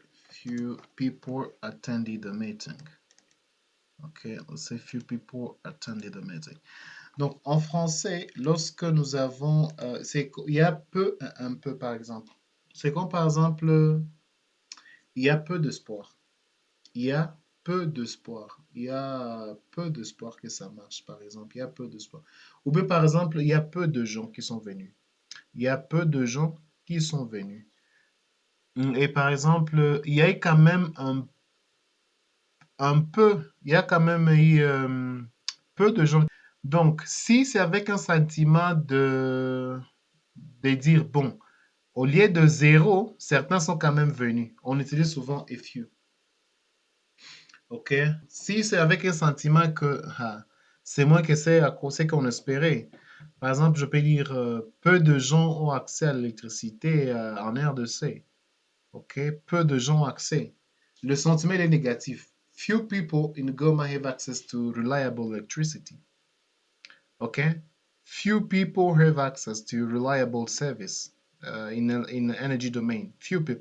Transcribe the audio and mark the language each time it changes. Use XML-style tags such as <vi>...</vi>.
<en>Few people attended the meeting. Okay, let's say few people attended the meeting.</en> <fr>Donc en français, lorsque nous avons, il y a peu, un peu par exemple. C'est comme par exemple, il y a peu de sport. Il y a peu de sport. Il y a peu de sport que ça marche, par exemple. Il y a peu de sport. Ou bien par exemple, il y a peu de gens qui sont venus. Il y a peu de gens qui sont venus. Et par exemple, il y a quand même un peu, il y a quand même eu peu de gens. Donc, si c'est avec un sentiment de dire, bon, au lieu de zéro, certains sont quand même venus. On utilise souvent a few. OK? Si c'est avec un sentiment que c'est moins que c'est à cause qu'on espérait. Par exemple, je peux dire peu de gens ont accès à l'électricité en RDC. OK? Peu de gens ont accès. Le sentiment est négatif.</fr> <en>Few people in Goma have access to reliable electricity. Okay? Few people have access to reliable service in the energy domain. Few people.</en>